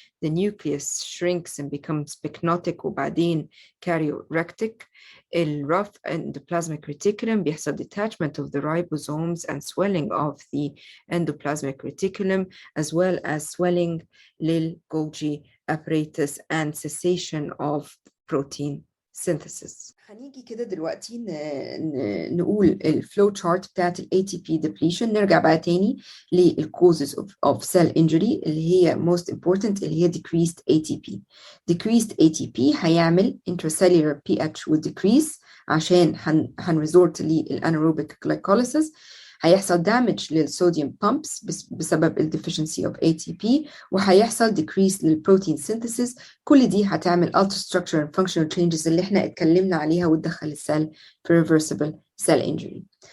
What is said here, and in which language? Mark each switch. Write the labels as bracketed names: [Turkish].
[English] The nucleus shrinks and becomes pycnotic [Arabic] وبعدين [English] karyorectic. الrough endoplasmic reticulum بيحصل detachment of the ribosomes and swelling of the endoplasmic reticulum, as well as swelling للGolgi apparatus and cessation of protein synthesis. [Arabic] هنيجي كده دلوقتي نقول الفلو تشارت بتاعت ال ATP depletion. نرجع بقى تاني لل [English] causes of cell injury [Arabic] اللي هي [English] most important [Arabic] اللي هي decreased ATP. [English] Decreased ATP هيعمل intracellular pH will decrease [Arabic] عشان هنريزورت [English] للاناerobic glycolysis. [Arabic] هيحصل damage للصوديوم pumps بسبب ال [English] deficiency of ATP، [Arabic] وهيحصل decrease للبروتين synthesis. كل دي هتعمل [English] alter structure and functional changes [Arabic] اللي احنا اتكلمنا عليها وتدخل السيل في reversible cell injury.